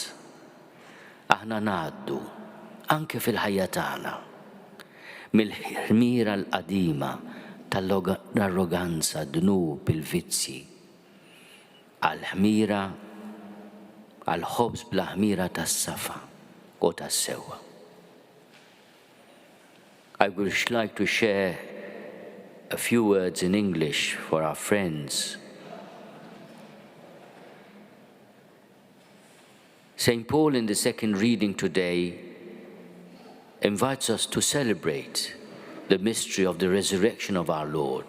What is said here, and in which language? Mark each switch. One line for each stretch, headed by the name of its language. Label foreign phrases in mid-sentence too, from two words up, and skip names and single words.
Maltese: Aħna ngħaddu anke fil-ħajja tagħna mill-ħmira l-qadima tal-arroganza, dnub, il-vizzi, għal-ħmira, għal-ħobż bla ħmira tas-safa u tas-sewwa.
English: I would like to share a few words in English for our friends. St. Paul in the second reading today invites us to celebrate the mystery of the resurrection of our Lord.